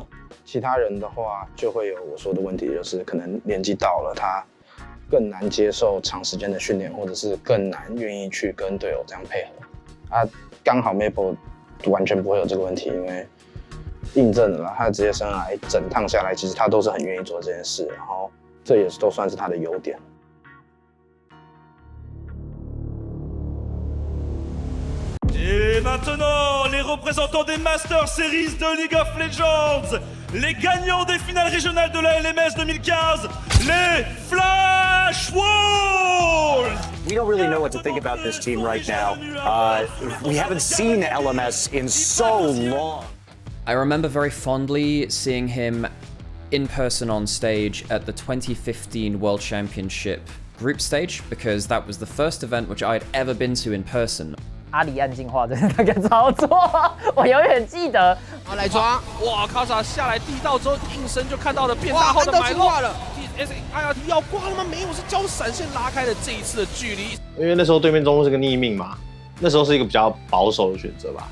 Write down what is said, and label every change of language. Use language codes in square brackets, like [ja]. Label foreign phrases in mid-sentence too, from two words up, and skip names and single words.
[zh] 其他人的话就会有我说的问题，就是可能年纪到了，他更难接受长时间的训练，或者是更难愿意去跟队友这样配合。啊，刚好 Maple 完全不会有这个问题，因为印证了他的职业生涯整趟下来，其实他都是很愿意做这件事，然后这也都算是他的优点。 [fr] Et maintenant, les représentants des Master Series de League of Legends, les gagnants des finales régionales de la LMS 2015, les Flash Wolves! [en] We don't really know what to think about this team right now. We haven't seen LMS in so long. I remember very fondly seeing him in person on stage at the 2015 World Championship group stage, because that was the first event which I'd ever been to in person. [zh] 阿里暗进化的那个操作，我永远记得。好，来抓！哇，卡萨下来地道之后，应声就看到了变大后的埋落了。IRT 要挂了吗？没有，是交闪现拉开了这一次的距离。因为那时候对面中路是个逆命嘛，那时候是一个比较保守的选择吧。